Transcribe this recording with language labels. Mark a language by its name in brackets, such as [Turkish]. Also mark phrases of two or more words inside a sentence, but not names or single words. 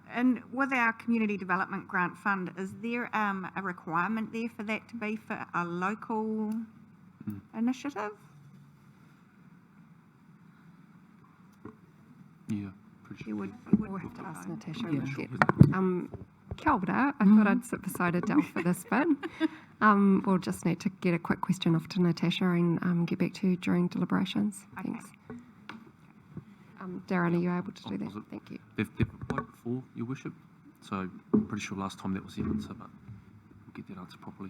[English] And with our community development grant fund, is there a requirement there for that to be for a local initiative? Yeah, pretty sure. You would have to ask Natasha. Yeah, sure. [Māori] Kia ora. [English] I thought I'd sit beside Adele for this bit. We'll just need to get a quick question off to Natasha and get back to you during deliberations. Okay. Thanks. Darren, are you able to do that? Thank you. They've applied before, Your Worship, so I'm pretty sure last time that was the answer, but we'll get that answer properly.